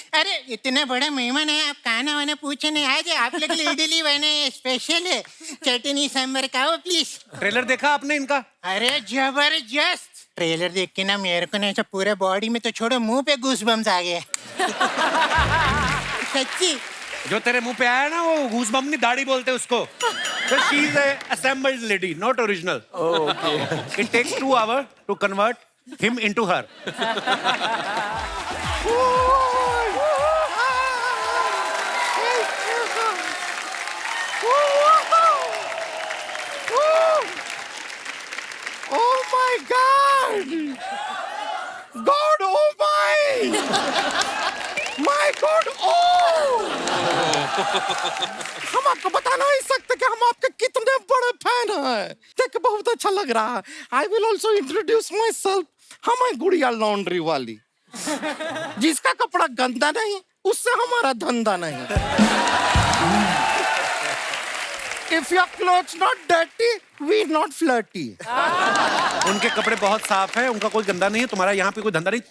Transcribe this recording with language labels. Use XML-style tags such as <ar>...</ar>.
<hi>अरे इतना बड़ा मेहमान है, आप खाना वाना पूछे नहीं आए? आप लोग के लिए इडली बने स्पेशल है, चटनी सांभर खाओ प्लीज। ट्रेलर देखा आपने इनका? अरे जबरदस्त ट्रेलर देख के ना मेरे को ना ऐसा पूरे बॉडी में तो छोड़ो मुंह पे गूज़बम्स आ गए सच्ची। जो तेरे मुंह पे आया ना, वो गूज़बम्प नहीं, दाढ़ी बोलते उसको।</hi> <en>So she is a assembled lady, not original. Oh, okay. It takes 2 hours to convert him into her. Oh my God! God, oh my! My God, oh!</en> <hi>हम आपको बता नहीं सकते कि हम आपके कितने बड़े फैन हैं। देख के बहुत अच्छा लग रहा है।</hi> <en>I will also introduce myself.</en> <hi>हमारी गुड़िया लॉन्ड्री वाली, जिसका कपड़ा गंदा नहीं, उससे हमारा धंधा नहीं।</hi> <en>If your clothes not dirty, we not flirty.</en> <hi>उनके कपड़े बहुत साफ हैं, उनका कोई गंदा नहीं है, तुम्हारा यहाँ पे कोई धंधा नहीं।</hi>